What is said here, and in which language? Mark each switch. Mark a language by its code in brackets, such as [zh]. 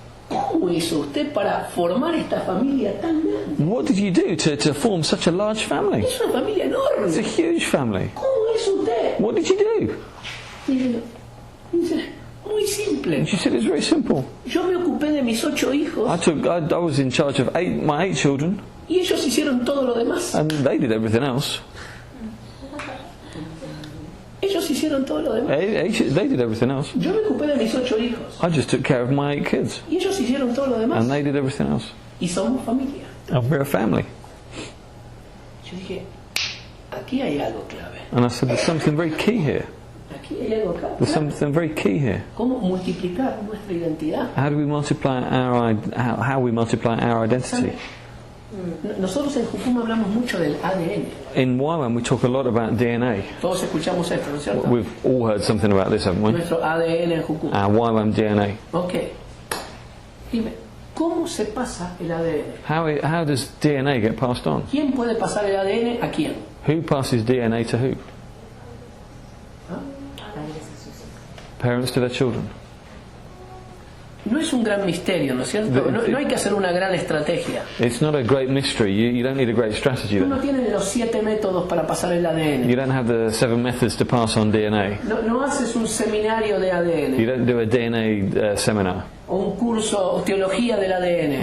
[es] ¿cómo hizo usted para formar esta familia tan grande? [en] what did you do to form such a large family? [es] Es una familia [en] It's a [es] enorme. [en] huge family. [es] ¿Cómo hizo usted? [en] What did you do?" [es] Y dice, muy simple. [en] And she said, "It's very simple. [es] Yo me ocupé de mis 8 hijos [en] I was in charge of my 8 children, [es] y ellos hicieron todo lo demás. [en] and they did everything else." [es] hicieron todo lo demás. [en] They did everything else. [es] Yo me ocupé de mis 8 hijos. [en] I just took care of my 8 kids. [es] Y ellos hicieron todo lo demás. [en] And they did everything else. [es] Y somos familia. [en] And we're a family. [es] Yo dije, aquí hay algo clave. [en] And I said, there's something very key here. [es] Aquí hay algo clave. [en] There's something very key here. [es] ¿Cómo multiplicar nuestra identidad? [en] How do we multiply how we multiply our identity? [es] Nosotros en Jucum hablamos mucho del ADN. [en] In YWAM we talk a lot about DNA. [es] Todos escuchamos esto, ¿no es cierto? [en] We've all heard something about this, haven't we? [es] Nuestro ADN en Jucum. [en] Our YWAM DNA. [es] Ok. Dime, ¿cómo se pasa el ADN? [en] How does DNA get passed on? [es] ¿Quién puede pasar el ADN a quién? [en] Who passes DNA to who? Parents to their children. [es] No es un gran misterio, ¿no es cierto? No hay que hacer una gran estrategia. [en] It's not a great mystery. You don't need a great strategy [es] Tú no [en] then. [es] tienes los 7 métodos para pasar el [en] You [es] ADN. [en] don't have the 7 methods to pass on DNA. [es] No haces un seminario de [en] You [es] ADN [en] don't do a DNA seminar [es] o un curso o teología del ADN